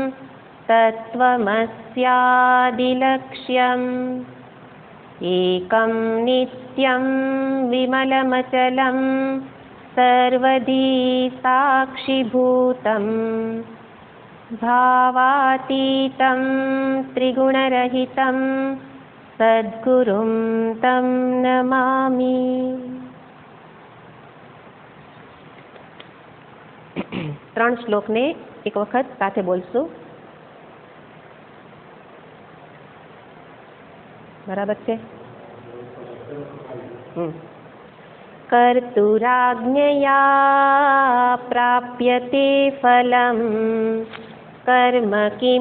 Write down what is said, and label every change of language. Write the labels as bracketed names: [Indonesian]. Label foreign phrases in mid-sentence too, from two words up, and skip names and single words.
[Sanskrit] तत्त्वमस्यादिलक्ष्यम् एकं नित्यं विमलमचलं सर्वधी साक्षिभूतं भावातीतं त्रिगुणरहितं सद्गुरुं तं नमामि। [Gujarati] ત્રણ શ્લોકને એક વખત સાથે બોલશું. બરાબર છે? [Sanskrit] કર્તુરાજ્ઞયા પ્રાપ્યતે ફલમ કર્મ કિમ